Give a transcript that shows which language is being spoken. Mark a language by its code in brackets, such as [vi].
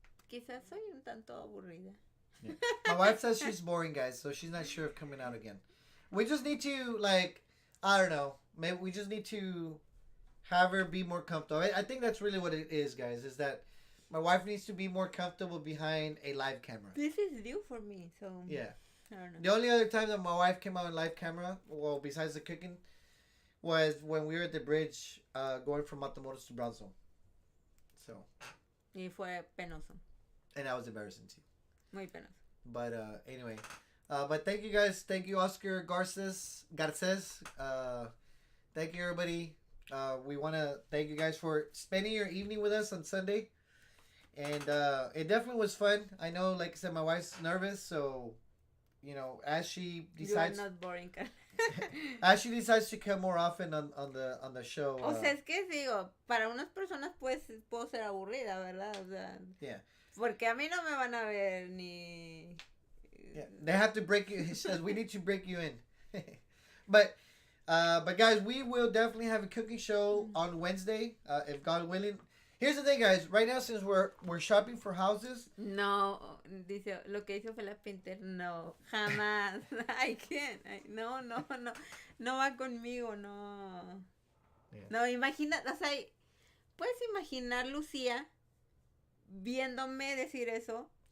[es] Quizás soy un tanto aburrida. [en] Yeah. My wife says she's boring, guys, so she's not sure of coming out again. We just need to, I don't know, maybe we just need to have her be more comfortable. I think that's really what it is, guys, is that my wife needs to be more comfortable behind a live camera. This is new for me, so yeah. I don't know. The only other time that my wife came out on live camera, well, besides the cooking, was when we were at the bridge going from Matamoros to Brownsville. So. [es] Y fue penoso. [en] And that was embarrassing too. [es] Muy penoso. [en] But anyway. But thank you guys. Thank you, Oscar Garces. Thank you, everybody. We want to thank you guys for spending your evening with us on Sunday. And it definitely was fun. I know, like I said, my wife's nervous, so as she decides. You are not boring. Ashley decides to come more often on the show. [es] O sea, es que digo, para unas personas pues puedo ser aburrida, ¿verdad? O sea, [en] yeah. [es] Porque a mí no me van a ver ni... [en] Yeah, they have to break you. He says we need to break you in. but guys, we will definitely have a cooking show on Wednesday, if God willing. Here's the thing, guys. Right now, since we're shopping for houses. [es] No, dice, lo que hizo fue la Pinter. No, jamás. [en] I can't. [es] No va conmigo, no. [en] Yeah. [es] No, imagina, o sea, ¿puedes imaginar Lucía viéndome decir eso?